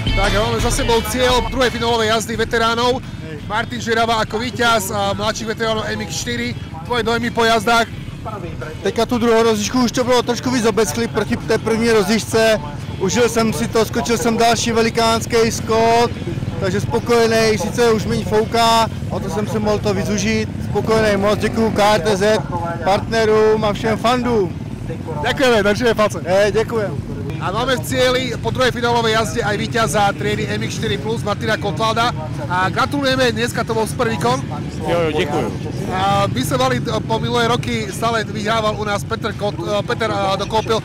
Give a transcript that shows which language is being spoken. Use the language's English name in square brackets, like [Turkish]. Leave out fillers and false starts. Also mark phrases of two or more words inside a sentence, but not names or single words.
[Slovak] Tak, máme za sebou cieľ druhej finálovej jazdy veteránov. Martin Žerava ako víťaz mladších veteránov MX4. Tvoje dojmy po jazdách? [Czech] Teďka tu druhou rozjížďku už to bylo trošku víc obecklý proti té první rozjížďce. Užil jsem si to, skočil jsem další velikánský skok, takže spokojený, sice už méně fouká, o to jsem se mohl to víc užít. Spokojený, moc děkuju KRTZ, partnerům a všem fandům. [Slovak] Ďakujeme, držíme palce. Ďakujem. A máme v cieli po druhej finálovej jazde aj víťaza triedy MX4 Plus Martina Kotlada. A gratulujeme, dneska to bol super výkon. [Czech] Jo, děkuju. [Slovak] My sme mali po minulé roky, stále vyhrával u nás Peter Dokopil.